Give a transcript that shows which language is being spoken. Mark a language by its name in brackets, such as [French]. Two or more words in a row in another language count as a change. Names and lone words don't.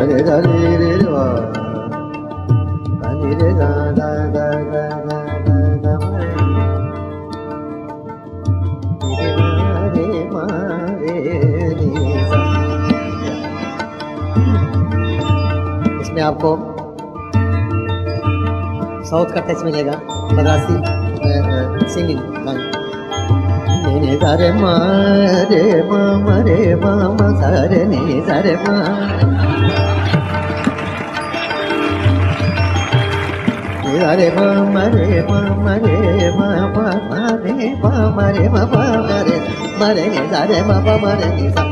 [Hindi] रे दा रे रे वा दा नि रे दा दा दा दा दा दा रे मा रे नि सा। इसमें आपको साउथ का टच मिलेगा, मद्रासी सिंगिंग लाइन। नि दा रे मा रे मा मा रे मा मा सा रे नि दा रे मा। नि दा रे मा मा रे मा मा रे मा मा मा रे मा मा रे मा मा मा रे मा रे नि दा रे मा मा मा रे नि सा।